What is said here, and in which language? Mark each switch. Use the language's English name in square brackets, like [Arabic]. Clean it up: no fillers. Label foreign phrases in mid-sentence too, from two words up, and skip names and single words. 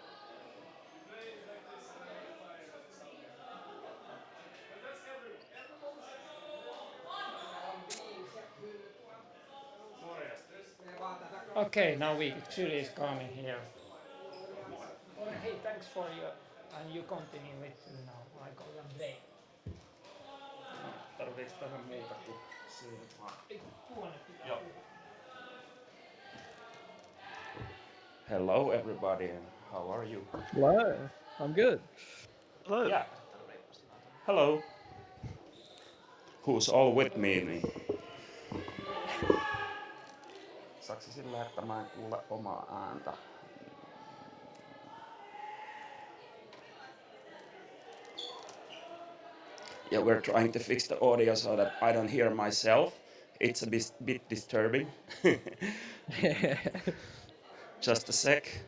[English] Okay, now we Chile is coming here. Hey, thanks for your and you continue with now. I got a break. [Finnish] Tarviiks tähän muuta kuin siihen vaan? Joo. [English] Hello everybody and how are you? hello. I'm good. Hello. Yeah. Hello. Who's all with me? Niin. [Finnish] Saksi sillä, että mä en kuule omaa ääntä? [English] Yeah, we're trying to fix the audio so that I don't hear myself. It's a bit disturbing. Just a sec.